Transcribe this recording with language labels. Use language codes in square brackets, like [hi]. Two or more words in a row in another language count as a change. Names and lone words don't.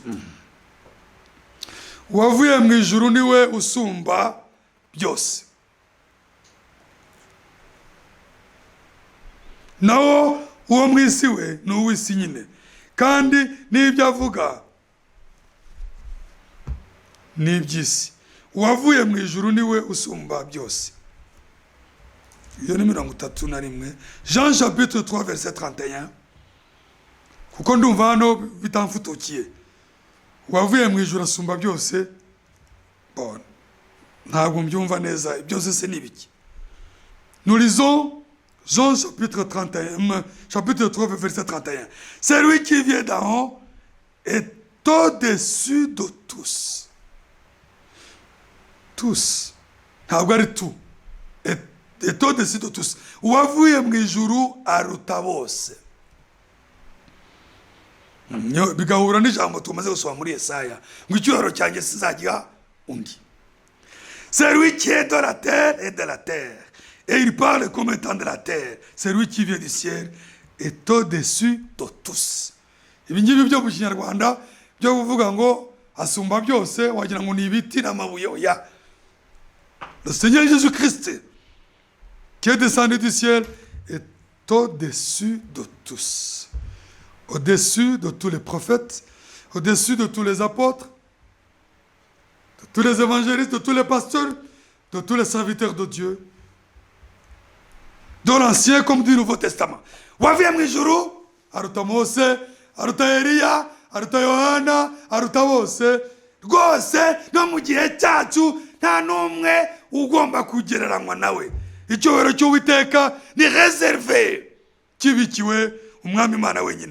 [rw] uwavuye mu ijuru niwe usumba byose, nawo uwo mu isi we ni uw'isi nyine, kandi n'ibyo avuga ni iby'isi. uwavuye mu ijuru niwe usumba byose. iyo ni 31. [fr] Jean chapitre 3 verset 31. [rw] kuko ndumva hano bitamfutukiye. uwavuye mu ijuru asumba byose, bon, ntabwo mbyumva neza byose se nibiki. [fr] Nous lisons Jean chapitre 31, chapitre 3 verset 31. C'est lui qui vient d'en haut est au-dessus de tous. Tous. [rw] Ntabwo ari tout. [fr] Est au-dessus de tous. [rw] uwavuye mu ijuru aruta bose. bigahura n'ijambo tumaze gusoma muri Yesaya ngo icyubahiro cyanjye sizagiha undi. [fr] C'est lui qui est de la terre et de la terre, et il parle comme étant de la terre. C'est lui qui vient du ciel est au-dessus de tous. [rw] ibi ngibi byo mu Kinyarwanda byo kuvuga ngo asumba byose wagira ngo ni ibiti n'amabuye. oya, [fr] le Seigneur Jésus-Christ qui est descendu du ciel est au-dessus de tous, au-dessus de tous les prophètes, au-dessus de tous les apôtres, de tous les évangélistes, de tous les pasteurs, de tous les serviteurs de Dieu, de l'Ancien comme du Nouveau Testament. [rw] Wavuye mu ijuru aruta Mose, aruta Eliya, aruta Yohana, aruta bose. Rwose no mu gihe cyacu nta n'umwe ugomba kugereranywa nawe. icyubahiro cy'Uwiteka ni reserve, kibikiwe umwami Imana wenyine.